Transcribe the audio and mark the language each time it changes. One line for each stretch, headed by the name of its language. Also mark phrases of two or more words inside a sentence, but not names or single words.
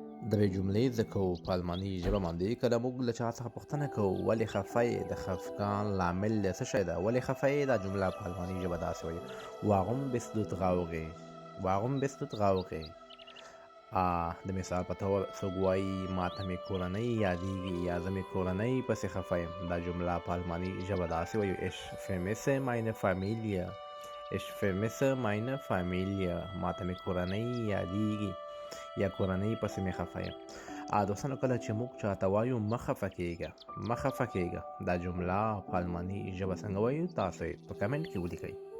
Pashto: د یوې جملې زده کوو په الماني ژبه باندې کله موږ له چا څخه پوښتنه کوو ولې خفه یې د خفګان لامل یې څه شی ده ولې خفه یې دا جمله په الماني ژبه داسې وایي
German: warum bist du traurig warum bist du traurig
Pashto: د مثال په تور څوک وایي ماته مې کورنۍ یادیږي یا زه مې کورنۍ پسې خفه یم دا جمله په الماني ژبه داسې وایي
German: ich vermisse meine Familie ich vermisse meine Familie
Pashto: ماته مې کورنۍ یادیږي یا کورنۍ پسې مې خفه یم دوستانو کله چې موږ چاته وایو مه خفه کیږه دا جمله په الماني ژبه څنګه وایو تاسو یې په کمنټ کې ولیکئ